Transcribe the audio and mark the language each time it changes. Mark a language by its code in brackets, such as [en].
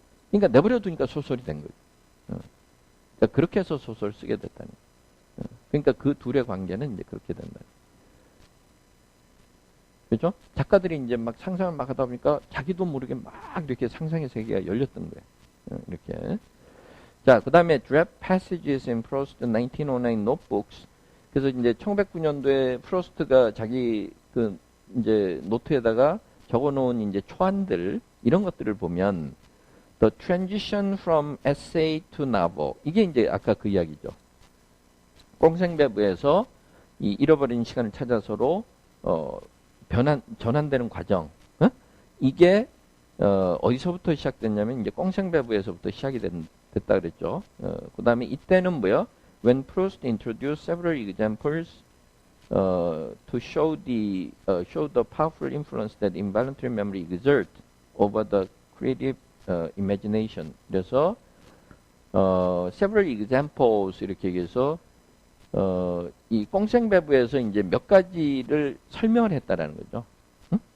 [ko] 그러니까 내버려 두니까 소설이 된 거죠. 그러니까 그렇게 해서 소설 쓰게 됐다는 거예요. 그러니까 그 둘의 관계는 이제 그렇게 된다. 그죠? 작가들이 이제 막 상상을 막 하다 보니까 자기도 모르게 막 이렇게 상상의 세계가 열렸던 거예요. 이렇게. 자, 그 다음에 [en] Draft Passages in Proust 1909 Notebooks. [ko] 그래서 이제 1909년도에 프로스트가 자기 그 이제 노트에다가 적어놓은 이제 초안들 이런 것들을 보면 [en] The Transition from Essay to Novel [ko] 이게 이제 아까 그 이야기죠. 꽁생배부에서 이 잃어버린 시간을 찾아서로 전환되는 과정. 어? 이게 어디서부터 시작됐냐면 이제 꽁생배부에서부터 시작이 됐다 그랬죠. 그 다음에 이때는 뭐요? [en] When Proust introduced several examples to show the powerful influence that involuntary memory exert over the creative imagination. [ko] 그래서 [en] several examples [ko] 이렇게 얘기해서 이 꽁생배부에서 이제 몇 가지를 설명을 했다라는 거죠. 응?